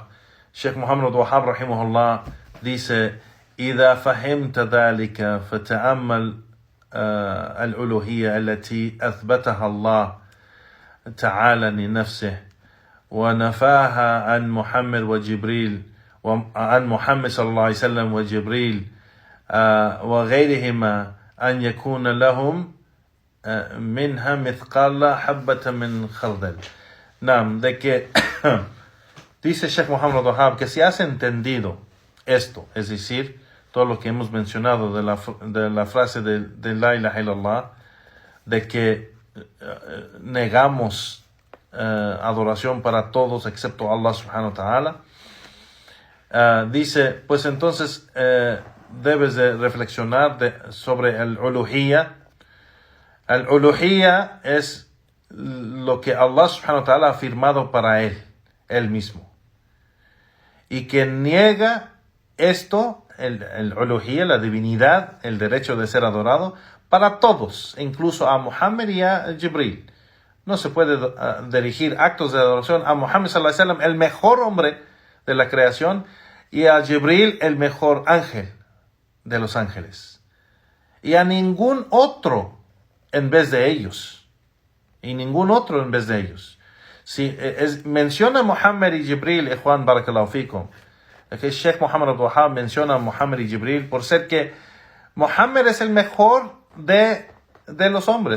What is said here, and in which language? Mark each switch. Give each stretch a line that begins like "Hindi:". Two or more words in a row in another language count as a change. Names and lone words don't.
Arabic: Sheikh Muhammad al-Wahhab rahimahullah dice: إذا فهمت ذلك فتأمل الألوهية التي أثبتها الله تعالى لنفسه ونفاها عن محمد وجبريل وعن محمد صلى الله عليه وسلم وجبريل وغيرهما أن يكون لهم منها مثقال حبة من خردل.
Spanish: De que dice Sheikh Muhammad Wahab que si has entendido esto, es decir, todo lo que hemos mencionado de la frase de
Arabic: لا إله إلا الله,
Spanish: de que negamos adoración para todos excepto
Arabic: الله سبحانه وتعالى,
Spanish: dice, pues entonces debes de reflexionar sobre el uluhiyya. El uluhiyya es lo que
Arabic: الله سبحانه وتعالى
Spanish: ha afirmado para él mismo. Y quien niega esto, el uluhiyya, la divinidad, el derecho de ser adorado, para todos, incluso a Muhammad y a Jibril. No se puede dirigir actos de adoración a Muhammad
Arabic: صلى الله عليه وسلم,
Spanish: el mejor hombre de la creación, y a Jibril, el mejor ángel de los ángeles. Y a ningún otro en vez de ellos. Y ningún otro en vez de ellos. Si menciona Muhammad y Jibril, Juan
Arabic: بارك الله فيكم,
Spanish: que Sheikh Muhammad Abdul Wahhab menciona a Muhammad y Jibril por ser que Muhammad es el mejor de los hombres.